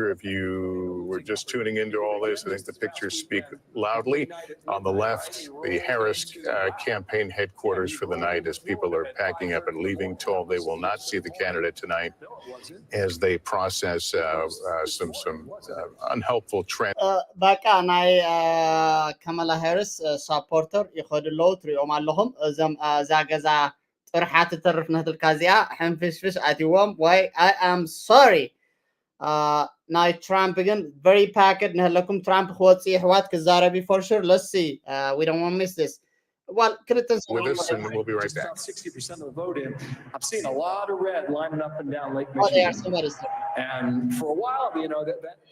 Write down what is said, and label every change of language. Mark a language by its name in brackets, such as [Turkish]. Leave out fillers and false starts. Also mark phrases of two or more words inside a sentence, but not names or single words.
[English] If you were just tuning into all this, I think the pictures speak loudly. On the left, the Harris campaign headquarters for the night as people are packing up and leaving, told they will not see the candidate tonight as they process some unhelpful trends. [Tigrinya] በቃ ናይ ካማላ ሃሪስ ሳፖርተር ይኸድሎ ትሪኦም ኣለኹም እዞም እዛ ገዛ ጥርሓት ትርፍ ነትልካ እዚኣ ሕንፍሽፍሽ ኣትዎም ወይ [English] I am sorry [Tigrinya] ናይ ትራምፕ ግን [English] very packed [Tigrinya] ንህለኩም ትራምፕ ክወፅእ ኣሕዋት ክዛረቢ [English] for sure. Let's see, we don't want to miss this. Well, with us, and we'll be right back. 60% of the vote in. I've seen a lot of red lining up and down Lake Oh, they are Michigan. And for a while, you know, that